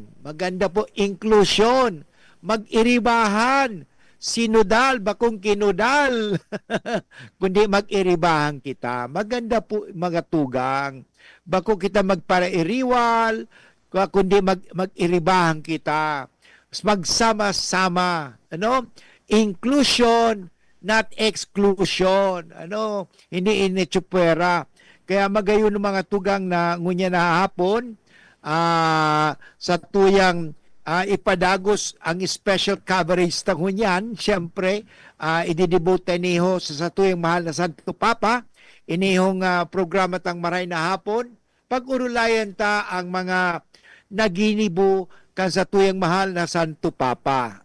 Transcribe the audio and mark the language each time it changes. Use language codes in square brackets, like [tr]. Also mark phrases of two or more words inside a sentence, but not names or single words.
[tl] Maganda po, [bik] inclusion. Mag-iribahan. Sinodal, bakong kinudal. Kundi mag-iribahan kita. [tl] Maganda po [bik] mga tugang. Bako kita magparairiwal, kundi mag-iribahan kita. Magsama-sama, [en] inclusion, not exclusion, [tl] hindi initsupwera. [bik] Kaya magayon ng mga tugang na ngunya na hapon sa tuyang ipadagos ang [en] special coverage [bik] ta ngunyan, siyempre ididevote niho sa tuyang mahal na Santo Papa, inihong programa tang Maray na Hapon, pag-urulayan ta ang mga naginibo kan sa tuyang mahal na Santo Papa.